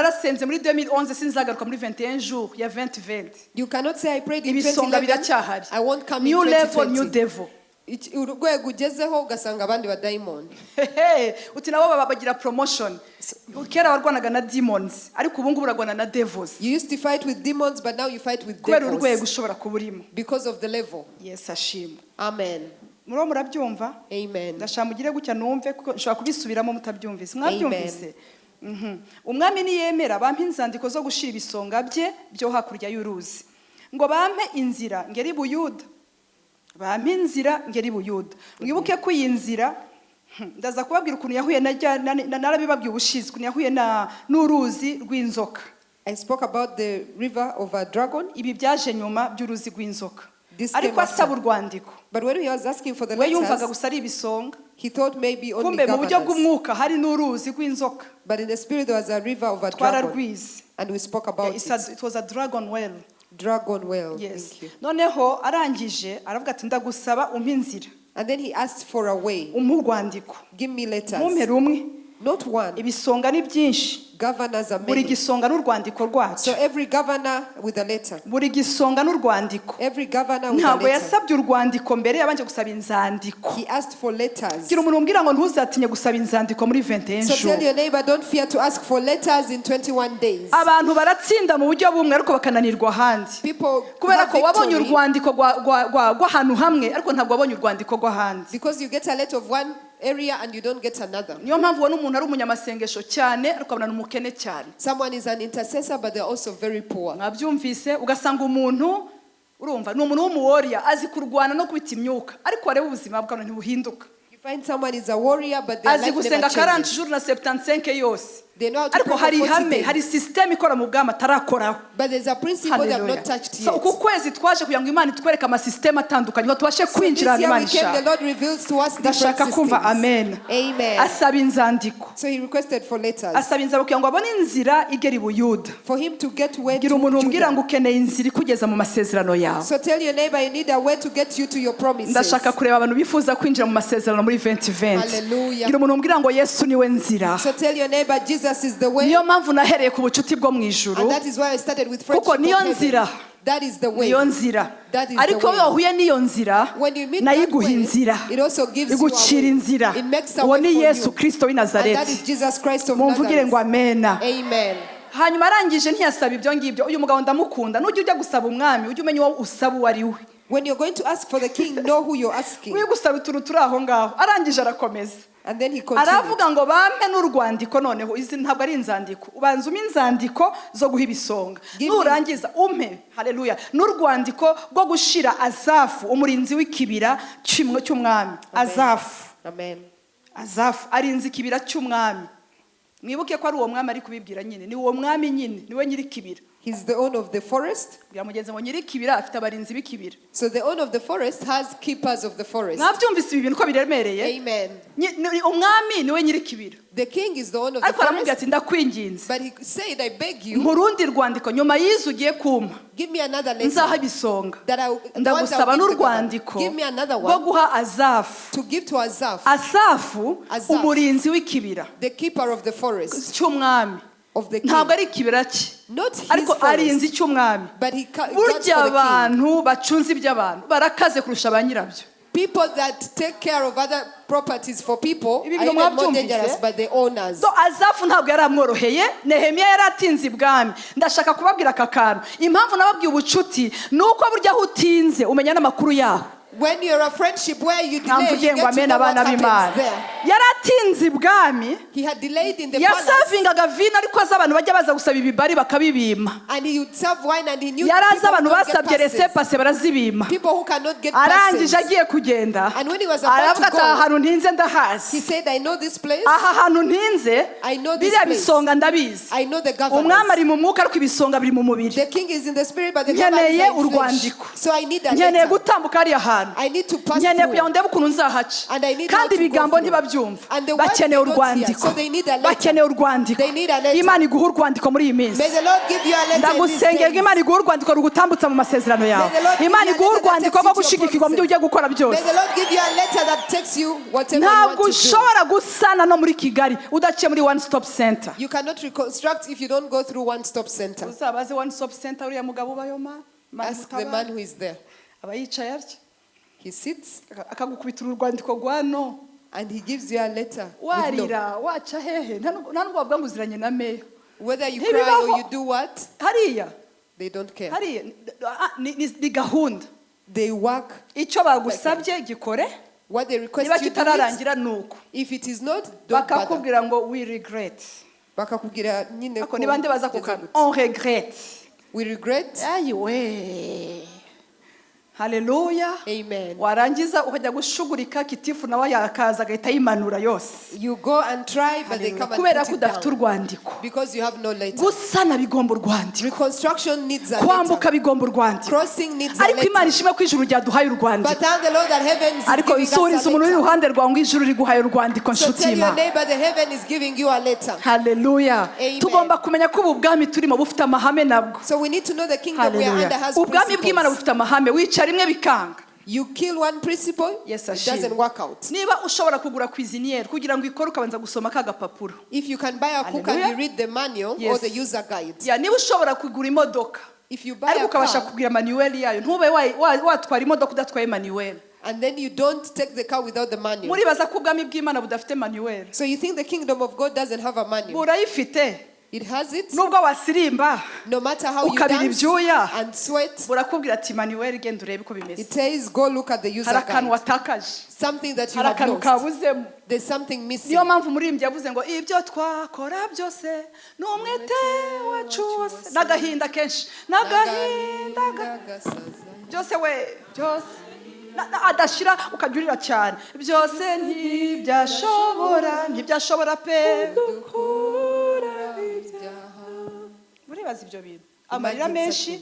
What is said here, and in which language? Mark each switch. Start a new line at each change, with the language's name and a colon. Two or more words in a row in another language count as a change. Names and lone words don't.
English: principality.
Kinyarwanda: narasenze muri 2011 sinzagaruka muri 21 jours ya 2020.
English: You cannot say I prayed in
Kinyarwanda: Ibisonga 2011. biracyahari.
English: I won't come New in level, new 2020. devil.
Kinyarwanda: Urwego ugezeho ugasanga abandi badayimoni. Uti nabo bagira promotion. Kera warwanaga na demons ariko ubu ngubu uragwana na devils.
English: You used to fight with demons, but now you fight with
Kinyarwanda: Kubera urwego
English: devils
Kinyarwanda: ushobora kuburimo.
English: because of the level.
Kinyarwanda: Yes ashimwe. Amen. Muro murabyumva? Amen. Ndashaka mugire gutya numve kuko nshobora kubisubiramo mutabyumvise. Mwabyumvise? Umwami niyemera bampa inzandiko zo gushira ibisonga bye byo hakurya y'uruzi. Ngo bampe inzira ngeri Buyuda. Bampa inzira ngeri Buyuda. Mwibuke ko iyi nzira ndaza kubabwira ukuntu yahuye narabibabwiye ubushize ukuntu yahuye n'uruzi rw'inzoka.
English: I spoke about the river of a dragon.
Kinyarwanda: Ibi byaje nyuma by'uruzi rw'inzoka.
English: This
Kinyarwanda: Ariko
English: came after.
Kinyarwanda: asaba urwandiko.
English: But when he was asking for the
Kinyarwanda: We yumvaga
English: letters,
Kinyarwanda: gusa ari ibisonga.
English: he thought maybe only
Kinyarwanda: Kumbe mu buryo
English: governors.
Kinyarwanda: bw'umwuka hari n'uruzi rw'inzoka.
English: But in the spirit there was a river of a dragon.
Kinyarwanda: Twararwize.
English: And we spoke about it. It was a dragon well. Dragon well. Yes. Thank you.
Kinyarwanda: Noneho arangije aravuga ati ndagusaba umpe inzira.
English: And then he asked for a way.
Kinyarwanda: Umpe urwandiko.
English: Give me letters.
Kinyarwanda: Mumpe rumwe.
English: Not one.
Kinyarwanda: Ibisonga ni byinshi.
English: Governors are
Kinyarwanda: Buri
English: many.
Kinyarwanda: gisonga n'urwandiko
English: So
Kinyarwanda: rwacyo.
English: every governor with a letter.
Kinyarwanda: Buri gisonga n'urwandiko.
English: Every governor with a
Kinyarwanda: Ntabwo
English: letter.
Kinyarwanda: yasabye urwandiko mbere yabanje gusaba inzandiko.
English: He asked for letters.
Kinyarwanda: Gira umuntu umbwira ngo ntuzatinye gusaba inzandiko muri 21
English: So tell
Kinyarwanda: jours.
English: your neighbor, don't fear to ask for letters in 21 days.
Kinyarwanda: Abantu baratsinda mu buryo bumwe ariko bakananirwa ahandi.
English: People
Kinyarwanda: Kubera
English: have
Kinyarwanda: ko wabonye
English: victory
Kinyarwanda: urwandiko rw'ahantu hamwe ariko ntabwo wabonye urwandiko rw'ahandi.
English: because you get a letter of one area and you don't get another.
Kinyarwanda: Niyo mpamvu ubona umuntu ari umunyamasengesho cyane ariko abona n'umukene cyane.
English: Someone is an intercessor, but they're also very poor.
Kinyarwanda: Mwabyumvise ugasanga umuntu urumva ni umuntu w'umuwarrior azi kurwana no kubita imyuka ariko wareba ubuzima bwe ntibuhinduka.
English: You find someone is a warrior, but their
Kinyarwanda: Azi
English: life
Kinyarwanda: gusenga
English: never
Kinyarwanda: 40
English: changes.
Kinyarwanda: jours na 75 yose.
English: They know how to
Kinyarwanda: Ariko
English: pray
Kinyarwanda: hari
English: for 40
Kinyarwanda: ihame,
English: days.
Kinyarwanda: hari system ikora mu bwama atarakoraho.
English: But there's a principle they have Hallelujah. not touched
Kinyarwanda: So
English: yet.
Kinyarwanda: uku kwezi twaje kugira ngo Imana itwereke amasysteme atandukanye ngo tubashe
English: So this
Kinyarwanda: kwinjira
English: year
Kinyarwanda: Imana
English: we came, the
Kinyarwanda: ishaka.
English: Lord reveals to us different
Kinyarwanda: Ndashaka kumva
English: systems.
Kinyarwanda: amen. Amen. Asaba inzandiko.
English: So he requested for letters.
Kinyarwanda: Asaba inzandiko kugira ngo abone inzira igera i Buyuda.
English: For him to get where
Kinyarwanda: Gira umuntu
English: to
Kinyarwanda: umbwira ngo
English: Judah.
Kinyarwanda: ukeneye inzira ikugeza mu masezerano yawe.
English: So tell your neighbor you need a way to get you to your promises.
Kinyarwanda: Ndashaka kureba abantu bifuza kwinjira mu masezerano muri 2020. Hallelujah. Gira umuntu umbwira ngo Yesu niwe nzira.
English: So tell your neighbor Jesus is the way.
Kinyarwanda: Niyo mpamvu nahereye ku bucuti bwo mu ijuru.
English: And that is why I started with friendship
Kinyarwanda: Kuko
English: of
Kinyarwanda: niyo
English: heaven.
Kinyarwanda: nzira.
English: That is the way.
Kinyarwanda: Niyo nzira.
English: That is the
Kinyarwanda: Ariko
English: way.
Kinyarwanda: iyo wahuye n'iyo nzira
English: When you meet
Kinyarwanda: nayo
English: that
Kinyarwanda: iguha
English: way,
Kinyarwanda: inzira.
English: it also gives you a
Kinyarwanda: Igucira
English: way.
Kinyarwanda: inzira.
English: It makes a
Kinyarwanda: Uwo
English: way
Kinyarwanda: ni
English: for
Kinyarwanda: Yesu
English: you.
Kinyarwanda: Kristo w'i
English: And that
Kinyarwanda: Nazareti.
English: is Jesus Christ of
Kinyarwanda: Mumvugire ngo
English: Nazareth.
Kinyarwanda: amena. Amen. Hanyuma arangije ntiyasaba ibyo ngibyo. Uyu mugabo ndamukunda. Nujya ujya gusaba umwami ujye umenya uwo usaba uwo ari we.
English: When you're going to ask for the king, know who you're asking.
Kinyarwanda: Uyu gusaba utuntu turi aho ngaho. Arangije arakomeza.
English: And then he continued.
Kinyarwanda: Aravuga ngo bampe n'urwandiko noneho izi ntabwo ari inzandiko. Ubanza umpe inzandiko zo guha ibisonga.
English: Give me-
Kinyarwanda: Nurangiza umpe haleluya n'urwandiko rwo gushira Azafu umurinzi w'ikibira cy'umwami. Azafu. Amen. Azafu arinze ikibira cy'umwami. Mwibuke ko ari uwo mwami ari kubibwira nyine. Ni uwo mwami nyine, niwe nyiri kibira.
English: He's the owner of the forest.
Kinyarwanda: Biramugenze ngo nyiri kibira afite abarinzi b'ikibira.
English: So the owner of the forest has keepers of the forest.
Kinyarwanda: Mwabyumvise ibi bintu ko biremereye? Amen. Umwami niwe nyiri kibira.
English: The king is the owner of the
Kinyarwanda: Ariko aramubwira
English: forest.
Kinyarwanda: ati ndakwinginze.
English: But he said, I beg you,
Kinyarwanda: Mu rundi rwandiko nyuma y'izo ugiye kumpa
English: give me another letter.
Kinyarwanda: nzaha ibisonga.
English: That I, once
Kinyarwanda: Ndagusaba
English: I'll give the
Kinyarwanda: n'urwandiko
English: governor. Give me another
Kinyarwanda: rwo
English: one
Kinyarwanda: guha Azafu.
English: to give to Azaph,
Kinyarwanda: Asafu
English: Asaph.
Kinyarwanda: umurinzi w'ikibira
English: the keeper of the forest
Kinyarwanda: cy'umwami.
English: of the king.
Kinyarwanda: Ntabwo ari ikibira cye.
English: Not his
Kinyarwanda: ariko
English: followers,
Kinyarwanda: arinze icy'umwami.
English: but he guards
Kinyarwanda: Burya
English: for the king.
Kinyarwanda: abantu bacunze iby'abantu barakaze kurusha ba nyirabyo.
English: People that take care of other properties for people
Kinyarwanda: Ibi
English: are
Kinyarwanda: bintu
English: even more
Kinyarwanda: mwabyumvise?
English: dangerous by the owners.
Kinyarwanda: So Azafu ntabwo yari amworoheye, Nehemiya yari atinze ibwami. Ndashaka kubabwira aka kantu. Impamvu nababwiye ubucuti ni uko burya aho utinze umenya n'amakuru yaho.
English: When you're a friendship where you delay,
Kinyarwanda: Ntamvugiye
English: you
Kinyarwanda: ngo
English: get to
Kinyarwanda: amena
English: know what
Kinyarwanda: abana
English: happens
Kinyarwanda: b'Imana.
English: there.
Kinyarwanda: Yari atinze ibwami,
English: He had delayed in the palace,
Kinyarwanda: yasavingaga vino ariko azi abantu bajya baza gusaba ibibari bakabibima.
English: and he would serve wine, and he knew
Kinyarwanda: Yari azi
English: people who
Kinyarwanda: abantu
English: don't get
Kinyarwanda: basabye
English: passes.
Kinyarwanda: resepase barazibima.
English: People who cannot get
Kinyarwanda: Arangije
English: passes.
Kinyarwanda: agiye kugenda,
English: And when he was about
Kinyarwanda: aravuga
English: to
Kinyarwanda: ati aha
English: go,
Kinyarwanda: hantu ntinze
English: he
Kinyarwanda: ndahazi.
English: said, I know this place.
Kinyarwanda: Aha hantu ntinze,
English: I know this
Kinyarwanda: biriya
English: place.
Kinyarwanda: bisonga ndabizi.
English: I know the
Kinyarwanda: Umwami
English: governors.
Kinyarwanda: ari mu mwuka ariko ibisonga biri mu mubiri.
English: The king is in the spirit, but the governors
Kinyarwanda: Nkeneye
English: are in flesh.
Kinyarwanda: urwandiko.
English: So I need a
Kinyarwanda: Nkeneye
English: letter.
Kinyarwanda: gutambuka hariya hantu.
English: I need to pass
Kinyarwanda: Nkeneye kugira ngo
English: through.
Kinyarwanda: ndebe ukuntu nzahaca.
English: And I need
Kinyarwanda: Kandi
English: how to go
Kinyarwanda: ibigambo
English: through.
Kinyarwanda: ntibabyumva.
English: And the words
Kinyarwanda: Bakeneye
English: they don't hear,
Kinyarwanda: urwandiko.
English: so they need a letter.
Kinyarwanda: Bakeneye urwandiko.
English: They need a letter.
Kinyarwanda: Imana iguha urwandiko muri iyi minsi.
English: May the Lord give you a letter in these
Kinyarwanda: Ndagusengera
English: days.
Kinyarwanda: Imana iguha urwandiko rugutambutsa mu masezerano yawe.
English: May the Lord give
Kinyarwanda: Imana
English: you a
Kinyarwanda: iguha
English: letter that
Kinyarwanda: urwandiko
English: takes
Kinyarwanda: rwo
English: you to your
Kinyarwanda: gushigikirwa mu byo ugiye gukora
English: May
Kinyarwanda: byose.
English: the Lord give you a letter that takes you whatever you
Kinyarwanda: Ntabwo
English: want to do.
Kinyarwanda: ushobora gusana no muri Kigali udaciye muri
English: one stop center. You cannot reconstruct if you don't go through one stop center.
Kinyarwanda: Uzabaze
English: one stop center
Kinyarwanda: uriya mugabo ubayo ma.
English: Ask the man who is there.
Kinyarwanda: Aba yicaye atya.
English: He sits
Kinyarwanda: Akagukubitira urwandiko rwa no.
English: and he gives you a letter. with no.
Kinyarwanda: Warira waca hehe nta nubwo bavuga ngo uziranye na meya.
English: Whether you
Kinyarwanda: Hey,
English: cry
Kinyarwanda: bibaho.
English: or you do what,
Kinyarwanda: Hariya
English: they don't care.
Kinyarwanda: hariya ni gahunda.
English: They work.
Kinyarwanda: Icyo bagusabye gikore,
English: What they request
Kinyarwanda: niba
English: you do it.
Kinyarwanda: kitararangira nuko.
English: If it is not, don't bother.
Kinyarwanda: Bakakubwira ngo
English: we regret.
Kinyarwanda: Bakakubwira nyine Ako ko ni bande baza bigeze kukana. gute.
French: On regrette.
English: We regret.
Kinyarwanda: Ayiwe. Haleluya. Amen. Warangiza ukajya gushugurika kitifu nawe yakaza agahita yimanura yose.
English: You go and try, but they come and
Kinyarwanda: Kubera
English: put
Kinyarwanda: ko
English: it
Kinyarwanda: udafite
English: down.
Kinyarwanda: urwandiko.
English: Because you have no letter.
Kinyarwanda: Gusana bigomba urwandiko.
English: Reconstruction needs a
Kinyarwanda: Kwambuka
English: letter.
Kinyarwanda: bigomba urwandiko.
English: Crossing needs a
Kinyarwanda: Ariko Imana
English: letter.
Kinyarwanda: ishimwe ko ijuru ryaduhaye urwandiko.
English: But thank the Lord that heaven is
Kinyarwanda: Ariko
English: giving us
Kinyarwanda: isuriza
English: a
Kinyarwanda: umuntu uri
English: letter.
Kinyarwanda: iruhande rwawe ngo ijuru riguhaye urwandiko
English: So
Kinyarwanda: nshuti
English: tell your
Kinyarwanda: y'Imana.
English: neighbor the heaven is giving you a letter.
Kinyarwanda: Haleluya. Amen. Tugomba kumenya ko ubu bwami turimo bufite amahame nabwo.
English: So we need to know the kingdom we are under Haleluya. has
Kinyarwanda: Ubwami bw'Imana
English: principles.
Kinyarwanda: bufite amahame. Wicara rimwe bikanga.
English: You kill one principle,
Kinyarwanda: Yes,
English: it
Kinyarwanda: ashimwe.
English: doesn't work out.
Kinyarwanda: Niba ushobora kugura kwiziniyeri kugira ngo ikore ukabanza gusoma ka gapapuro.
English: If you can buy a cook and Hallelujah. you read the manual or Yes. the user guide.
Kinyarwanda: Ya niba ushobora kugura imodoka
English: If you buy
Kinyarwanda: ariko
English: a
Kinyarwanda: ukabasha
English: car
Kinyarwanda: kugira manuweli yayo ntube watwara imodoka udatwaye manuweli.
English: and then you don't take the car without the manual.
Kinyarwanda: Muribaza ko ubwami bw'Imana budafite manuweli.
English: So you think the kingdom of God doesn't have a manual?
Kinyarwanda: Burayifite.
English: It has it.
Kinyarwanda: Nubwo wasirimba
English: No matter how you
Kinyarwanda: ukabira
English: dance
Kinyarwanda: ibyuya
English: and sweat,
Kinyarwanda: burakubwira ati manuweli genda urebe uko bimeze.
English: it says go look at the user
Kinyarwanda: Hari akantu
English: guide.
Kinyarwanda: watakaje.
English: Something that you
Kinyarwanda: Hari
English: have
Kinyarwanda: akantu
English: lost.
Kinyarwanda: kabuzemo.
English: There's something missing.
Kinyarwanda: Niyo mpamvu umuririmbyi yavuze ngo ibyo twakora byose ni umwete wacu wose n'agahinda kenshi n'agahinda byose we byose adashira ukajya urira cyane byose ntibyashobora pe muribaza ibyo bintu amarira menshi